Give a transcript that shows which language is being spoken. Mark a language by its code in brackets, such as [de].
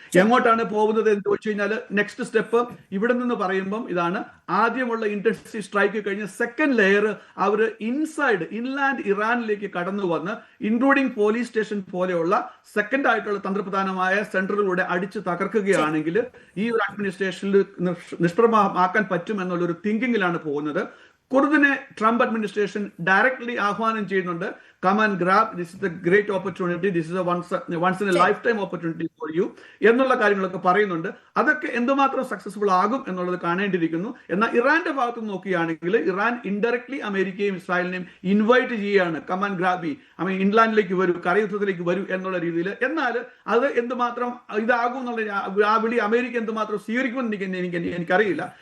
[ml] എങ്ങോട്ടാണ് പോകുന്നത് എന്ന് ചോദിച്ചു കഴിഞ്ഞാൽ, നെക്സ്റ്റ് സ്റ്റെപ്പ് ഇവിടെ നിന്ന് പറയുമ്പം ഇതാണ്, ആദ്യമുള്ള ഇന്റൻസീവ് സ്ട്രൈക്ക് കഴിഞ്ഞ് സെക്കൻഡ് ലെയർ അവർ ഇൻലാൻഡ് ഇറാനിലേക്ക് കടന്നു വന്ന് ഇൻക്ലൂഡിംഗ് പോലീസ് സ്റ്റേഷൻ പോലെയുള്ള സെക്കൻഡ് ആയിട്ടുള്ള തന്ത്രപ്രധാനമായ സെന്ററുകളുടെ അടിച്ച് തകർക്കുകയാണെങ്കിൽ ഈ ഒരു അഡ്മിനിസ്ട്രേഷനിൽ നിഷ്പ്രഭമാക്കാൻ പറ്റും എന്നുള്ളൊരു തിങ്കിങ്ങിലാണ് പോകുന്നത്. കുർദിനെ ട്രംപ് അഡ്മിനിസ്ട്രേഷൻ ഡയറക്ട്ലി ആഹ്വാനം ചെയ്യുന്നുണ്ട്. [en] come and grab, this is a great opportunity, this is a once in a lifetime opportunity for you [ml] എന്നുള്ള കാര്യങ്ങളൊക്കെ പറയുന്നുണ്ട്. അതൊക്കെ എന്തുമാത്രം സക്സസ്ഫുൾ ആകും എന്നുള്ളത് കാണേണ്ടിയിരിക്കുന്നു. എന്നാൽ ഇറാന്റെ ഭാഗത്ത് നോക്കുകയാണെങ്കിൽ ഇറാൻ ഇൻഡയറക്ട്ലി അമേരിക്കയും ഇസ്രായേലിനെയും ഇൻവൈറ്റ് ചെയ്യുകയാണ്, [en] come and grab me, [ml] ഇൻലാൻഡിലേക്ക് വരൂ, കരയുദ്ധത്തിലേക്ക് വരൂ എന്നുള്ള രീതിയിൽ. എന്നാൽ അത് എന്തുമാത്രം ഇതാകും എന്നുള്ള ആ വിളി അമേരിക്ക എന്തുമാത്രം സ്വീകരിക്കുമെന്ന് എനിക്കറിയില്ല.